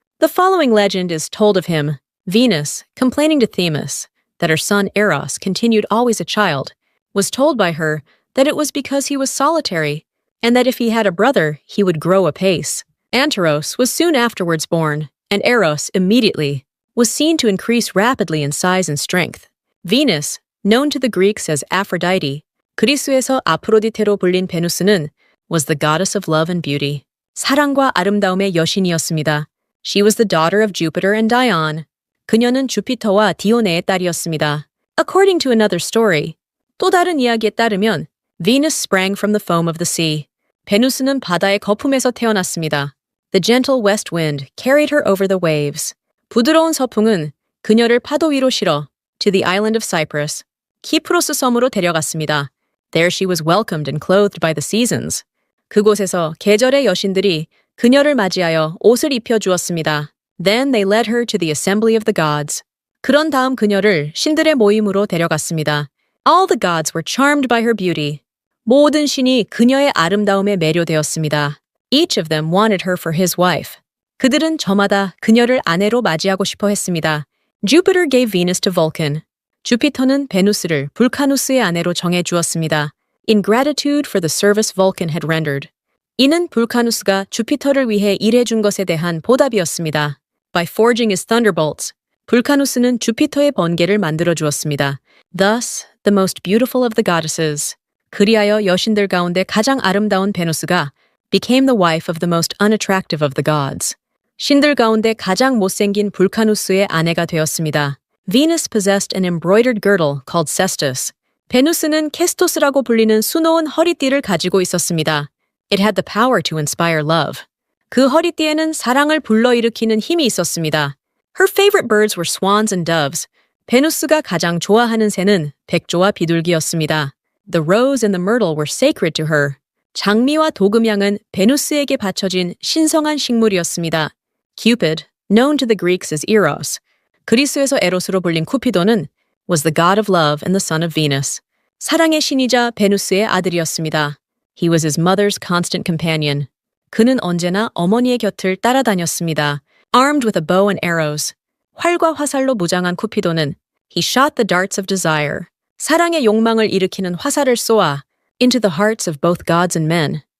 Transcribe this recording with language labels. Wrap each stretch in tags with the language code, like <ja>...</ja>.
<en>The following legend is told of him. Venus, complaining to Themis that her son Eros continued always a child, was told by her that it was because he was solitary, and that if he had a brother, he would grow apace. Anteros was soon afterwards born, and Eros immediately was seen to increase rapidly in size and strength. Venus, known to the Greeks as Aphrodite,</en> <ko>그리스에서 아프로디테로 불린 베누스는,</ko> <en>was the goddess of love and beauty.</en> <ko>사랑과 아름다움의 여신이었습니다.</ko> <en>She was the daughter of Jupiter and Dione.</en> <ko>그녀는 주피터와 디오네의 딸이었습니다.</ko> <en>According to another story,</en> <ko>또 다른 이야기에 따르면</ko> <en>Venus sprang from the foam of the sea.</en> <ko>베누스는 바다의 거품에서 태어났습니다.</ko> <en>The gentle west wind carried her over the waves.</en> <ko>부드러운 서풍은 그녀를 파도 위로 실어</ko> <en>to the island of Cyprus,</en> <ko>키프로스 섬으로 데려갔습니다.</ko> <en>There she was welcomed and clothed by the seasons.</en> <ko>그곳에서 계절의 여신들이 그녀를 맞이하여 옷을 입혀주었습니다.</ko> <en>Then they led her to the assembly of the gods.</en> <ko>그런 다음 그녀를 신들의 모임으로 데려갔습니다.</ko> <en>All the gods were charmed by her beauty.</en> <ko>모든 신이 그녀의 아름다움에 매료되었습니다.</ko> <en>Each of them wanted her for his wife.</en> <ko>그들은 저마다 그녀를 아내로 맞이하고 싶어 했습니다.</ko> <en>Jupiter gave Venus to Vulcan.</en> <ko>주피터는 베누스를 불카누스의 아내로 정해 주었습니다.</ko> <en>In gratitude for the service Vulcan had rendered.</en> <ko>이는 불카누스가 주피터를 위해 일해준 것에 대한 보답이었습니다.</ko> <en>By forging his thunderbolts,</en> <ko>불카누스는 주피터의 번개를 만들어 주었습니다.</ko> <en>Thus, the most beautiful of the goddesses,</en> <ko>그리하여 여신들 가운데 가장 아름다운 베누스가</ko> <en>became the wife of the most unattractive of the gods.</en> <ko>신들 가운데 가장 못생긴 불카누스의 아내가 되었습니다.</ko> <en>Venus possessed an embroidered girdle called cestus.</en> <ko>베누스는 캐스토스라고 불리는 수놓은 허리띠를 가지고 있었습니다.</ko> <en>It had the power to inspire love.</en> <ko>그 허리띠에는 사랑을 불러일으키는 힘이 있었습니다.</ko> <en>Her favorite birds were swans and doves.</en> <ko>베누스가 가장 좋아하는 새는 백조와 비둘기였습니다.</ko> <en>The rose and the myrtle were sacred to her.</en> <ko>장미와 도금향은 베누스에게 바쳐진 신성한 식물이었습니다.</ko> <en>Cupid, known to the Greeks as Eros,</en> <ko>그리스에서 에로스로 불린 쿠피도는</ko> <en>was the god of love and the son of Venus.</en> <ko>사랑의 신이자 베누스의 아들이었습니다.</ko> <en>He was his mother's constant companion.</en> <ko>그는 언제나 어머니의 곁을 따라다녔습니다.</ko> <en>Armed with a bow and arrows,</en> <ko>활과 화살로 무장한 쿠피도는</ko> <en>he shot the darts of desire.</en> <ko>사랑의 욕망을 일으키는 화살을 쏘아</ko> <en>into the hearts of both gods and men.</en>